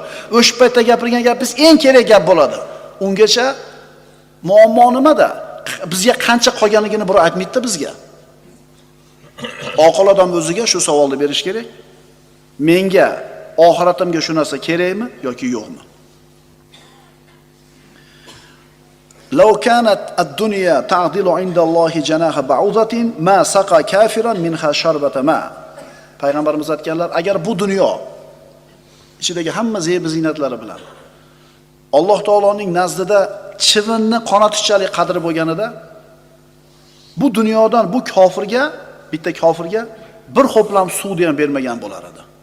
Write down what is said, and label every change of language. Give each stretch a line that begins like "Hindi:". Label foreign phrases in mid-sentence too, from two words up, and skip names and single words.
Uzbek: O'sha paytda gapirgan gapingiz eng kerak gap bo'ladi. Ungacha muammo nimada? Bizga qancha qolganligini birov aytmaydi bizga. Oqil odam o'ziga shu savolni berish kerak. Menga oxiratimga shu narsa kerakmi yoki yo'qmi?
Arabic: لو كانت الدنيا تعدل عند الله جناح بعوضة ما سقى كافرا منها شربة ماء.
Uzbek: Payg'ambarimiz aytganlar, agar bu dunyo ichidagi hamma zeb-ziynatlari bilan Alloh taoloning nazdida chivinni qonatichalik qadri bo'lganida, bu dunyodan bu kofirga, bitta kofirga bir ho'plam suvni ham bermagan bo'lar edi.